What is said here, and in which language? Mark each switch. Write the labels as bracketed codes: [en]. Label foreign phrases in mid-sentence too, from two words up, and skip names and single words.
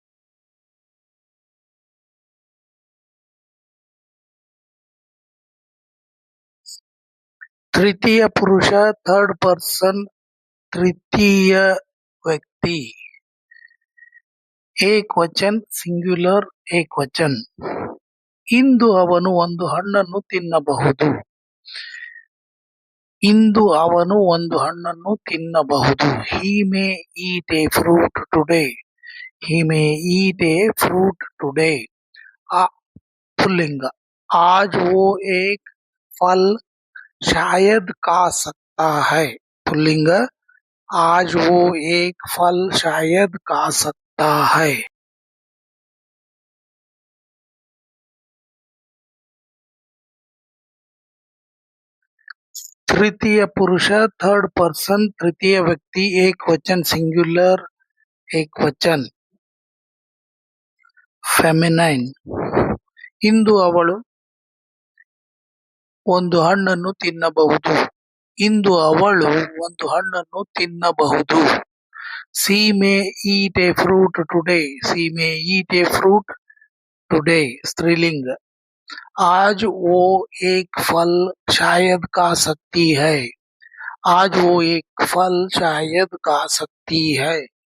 [hi] तृतीय पुरुष [en] third person [hi] तृतीय व्यक्ति. एक वचन ಸಿಂಗ್ಯುಲರ್ ಏಕವಚನ. [kn] ಇಂದು ಅವನು ಒಂದು ಹಣ್ಣನ್ನು ತಿನ್ನಬಹುದು. ಇಂದು ಅವನು ಒಂದು ಹಣ್ಣನ್ನು ತಿನ್ನಬಹುದು. [en] he may eat a fruit today. he may eat a fruit today. [hi] पुल्लिंग आज वो एक फल शायद खा सकता है. पुल्लिंग आज वो एक फल शायद खा सकता है. तृतीय पुरुष [en] third person [hi] तृतीय व्यक्ति एक वचन सिंग्युलर एक वचन ಫೆಮಿನೈನ್. [kn] ಇಂದು ಅವಳು ಒಂದು ಹಣ್ಣನ್ನು ತಿನ್ನಬಹುದು. ಇಂದು ಅವಳು ಒಂದು ಹಣ್ಣನ್ನು ತಿನ್ನಬಹುದು. [en] she may eat a fruit today. she may eat a fruit टुडे. [hi] स्त्रीलिंग आज वो एक फल शायद खा सकती है. आज वो एक फल शायद खा सकती है.